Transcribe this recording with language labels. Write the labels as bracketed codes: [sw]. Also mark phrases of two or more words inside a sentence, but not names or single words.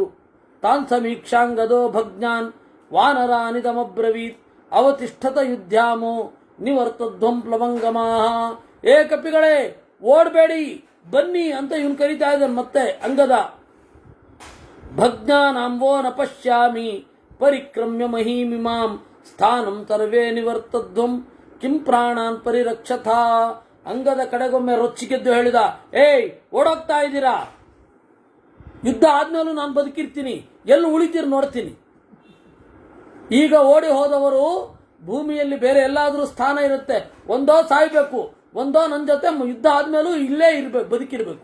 [sa] ತಾನ್ ಸಮೀಕ್ಷಾಂಗದೋ ಭಗ್ನಾನ್ ವಾನರಾನಿದಮಬ್ರವೀತ್ ಅವತಿಷ್ಠತ ಯುದ್ಧಾಮೋ ನಿವರ್ತಧ್ವಂ ಪ್ಲವಂಗಮಾ. [kn] ಏ ಕಪಿಗಳೇ ಓಡಬೇಡಿ ಬನ್ನಿ ಅಂತ ಇವನು ಕರೀತಾ ಇದ್ದಾನೆ. [sa] ಮತ್ತೆ ಅಂಗದ ಭಗ್ನಾನಾಂವೋ ನ ಪಶ್ಯಾಮಿ ಪರಿಕ್ರಮ್ಯ ಮಹೀಮಿಮಾಂ ಸ್ಥಾನಂ ಸರ್ವೇ ನಿವರ್ತಧ್ವಂ ಕಿಂ ಪ್ರಾಣಾನ್ ಪರಿರಕ್ಷಥ. [kn] ಅಂಗದ ಕಡೆಗೊಮ್ಮೆ ರೊಚ್ಚಿಗೆದ್ದು ಹೇಳಿದ, ಏಯ್ ಓಡೋಗ್ತಾ ಇದ್ದೀರಾ? ಯುದ್ಧ ಆದ್ಮೇಲೂ ನಾನು ಬದುಕಿರ್ತೀನಿ, ಎಲ್ಲಿ ಉಳಿತೀರಿ ನೋಡ್ತೀನಿ. ಈಗ ಓಡಿ ಹೋದವರು ಭೂಮಿಯಲ್ಲಿ ಬೇರೆ ಎಲ್ಲಾದ್ರೂ ಸ್ಥಾನ ಇರುತ್ತೆ, ಒಂದೋ ಸಾಯ್ಬೇಕು, ಒಂದೋ ನನ್ನ ಜೊತೆ ಯುದ್ಧ ಆದ್ಮೇಲೂ ಇಲ್ಲೇ ಇರ್ಬೇಕು, ಬದುಕಿರ್ಬೇಕು.